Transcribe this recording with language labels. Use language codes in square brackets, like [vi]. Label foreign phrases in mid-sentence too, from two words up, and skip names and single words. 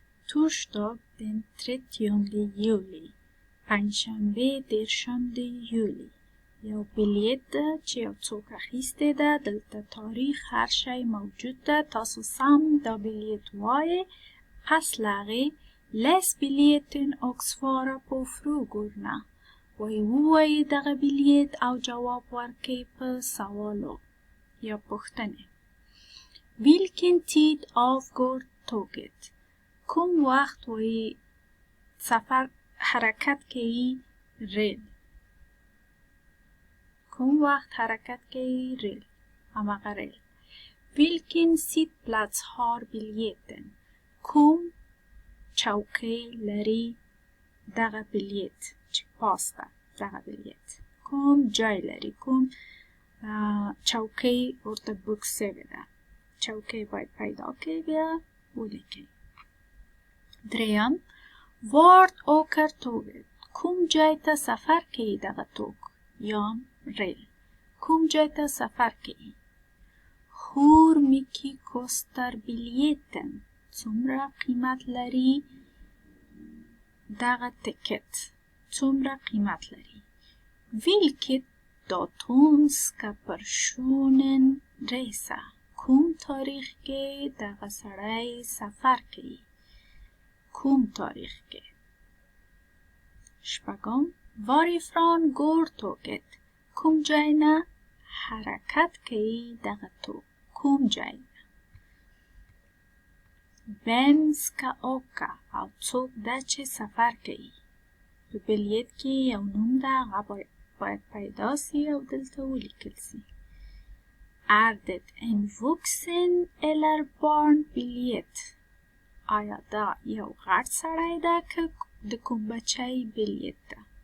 [sv] Torsdag den 30 juli. [ps] پنجشنبه 13 یولی. یو بلیت ده چې یو څوک اخیستی ده. دلته تاریخ هر شی موجود ده. تاسو سم دا بلیت وایې. پس له هغې [sv] les biljetten och svara på frågorna. [ps] ووایې دغه بلیت او جواب ورکړئ په سوالو یا پوښتنې. [sv] Vilken tid avgår tåget? [ps] کوم وخت وایي سفر حرکت کوي ریل. کوم وخت حرکت کوي ریل. هماغه ریل. [sv] Vilken sittplats har biljetten? [ps] کوم چوکۍ لري دغه بلیت چې پاس ده دغه بلیت. کوم جای لري. کوم چوکۍ ورته بوک سوې ده. چوکۍ باید پیدا کړئ بیا ولیکئ. [sv] دریم Vart åker tåget? [ps] کوم جای ته سفر کوي دغه توک یا ریل. کوم جای ته سفر کوي. [sv] Hur mycket kostar biljetten? [ps] څومره قیمت لري دغه تکت. څومره قیمت لري. [sv] Vilket datum ska personen resa? [ps] کوم تاریخ کې دغه سړی سفر کوي. کوم تاریخ کې. شپږم [sv] Varifrån går tåget? [ps] کوم جای نه حرکت کوي دغه توک. کوم جای. [sv] Vem ska åka? [ps] او څوک ده چې سفر کوي. په بلیت کې یو نوم ده. هغه باید پیدا سي او دلته ولیکل سي. [sv] Är det en vuxen eller barnbiljett? [ps] آیا دا یو غټ سړی ده که د کوم بچی بلیت ده.